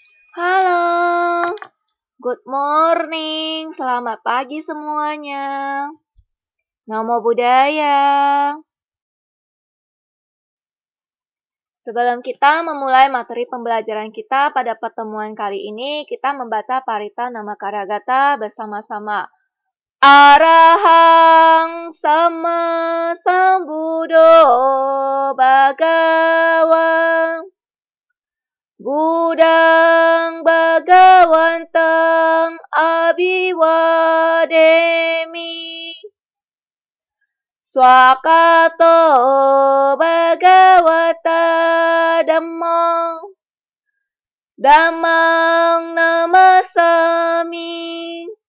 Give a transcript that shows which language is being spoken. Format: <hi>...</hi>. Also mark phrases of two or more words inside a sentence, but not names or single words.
<en>Halo, good morning,</en> <id>selamat pagi semuanya.</id> <pi>Namo Buddhaya.</pi> <id>Sebelum kita memulai materi pembelajaran kita pada pertemuan kali ini, kita membaca Parita Namakaragata bersama-sama.</id> <pi>Arahang Sama Sambuddho Bhagava Buddhang Bhagawantang Abhiwademi Swakato Bhagavata Dhammang Dhammang Namasami</pi>